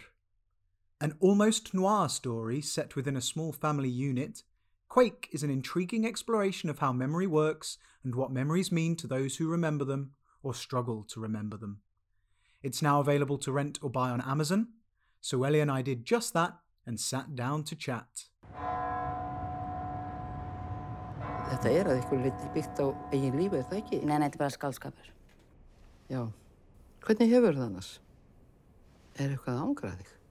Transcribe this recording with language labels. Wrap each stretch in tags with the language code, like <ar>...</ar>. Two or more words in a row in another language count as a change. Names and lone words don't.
<en>An almost noir story set within a small family unit, Quake is an intriguing exploration of how memory works and what memories mean to those who remember them or struggle to remember them. It's now available to rent or buy on Amazon, so Ellie and I did just that and sat down to chat.</en> <is>Þetta að einhverju leyti byggt á eigin lífi, það ekki? Nei, þetta bara skáldskapur. Já. Hvernig hefur það annars? Eitthvað að angra þig?</is>